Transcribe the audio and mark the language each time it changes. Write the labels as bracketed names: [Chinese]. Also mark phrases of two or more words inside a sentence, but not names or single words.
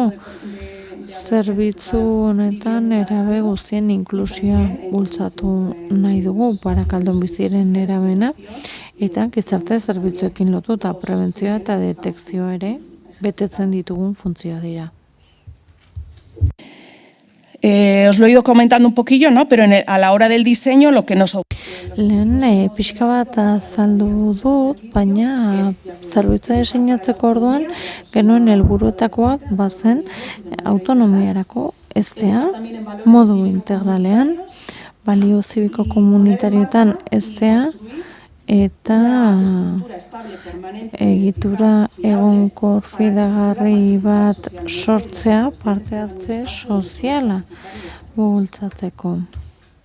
[Basque] Zerbitzu honetan nerabe guztien inklusioa bultzatu nahi dugu Barakaldon biziren nerabena, eta gizarte zerbitzuekin lotuta prebentzioa eta detekzioa ere betetzen ditugun funtzioa dira. [Spanish] Os lo he ido comentando un poquillo, ¿no? Pero a la hora del diseño lo que nos... [Basque] Lehen pixka bat azaldu dut, baina zerbitzua diseinatzeko orduan genuen helburuetakoa bazen autonomiarako eztea, modu integralean, balio zibiko komunitarietan eztea, eta egitura egonkor fidagarri bat sortzea parte hartze soziala bultzatzeko.